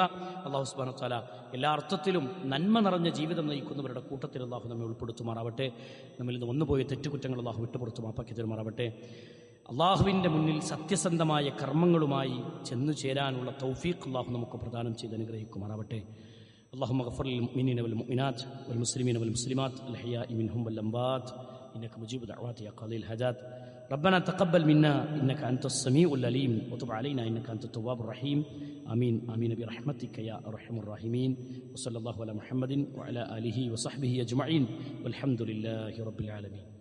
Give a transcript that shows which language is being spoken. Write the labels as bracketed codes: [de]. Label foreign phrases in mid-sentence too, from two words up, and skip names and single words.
[ml] അല്ലാഹു [ar] سبحانه وتعالى [ml] എല്ലാ അർത്ഥത്തിലും നന്മ നിറഞ്ഞ ജീവിതം നയിക്കുന്നവരുടെ കൂട്ടത്തിൽ അല്ലാഹു നമ്മെ ഉൾപ്പെടുത്തുമാറാവട്ടെ. നമ്മിൽ നിന്ന് വന്നുപോയ തെറ്റുകുറ്റങ്ങൾ അല്ലാഹു വിട്ടുപുറത്തു മാപ്പാക്കി തരുമാറാവട്ടെ. അള്ളാഹുവിൻ്റെ മുന്നിൽ സത്യസന്ധമായ കർമ്മങ്ങളുമായി ചെന്നു ചേരാനുള്ള തൗഫീഖ് അല്ലാഹു നമുക്ക് പ്രദാനം ചെയ്ത് അനുഗ്രഹിക്കുമാറാവട്ടെ. [ar] اللهم اغفر للمؤمنين والمؤمنات والمسلمين والمسلمات الأحياء منهم والأموات إنك مجيب دعوات يا قاضي الحاجات. ربنا تقبل منا إنك أنت السميع العليم وتب علينا إنك أنت التواب الرحيم. آمين آمين برحمتك يا أرحم الراحمين. وصلى الله على محمد وعلى آله وصحبه أجمعين والحمد لله رب العالمين.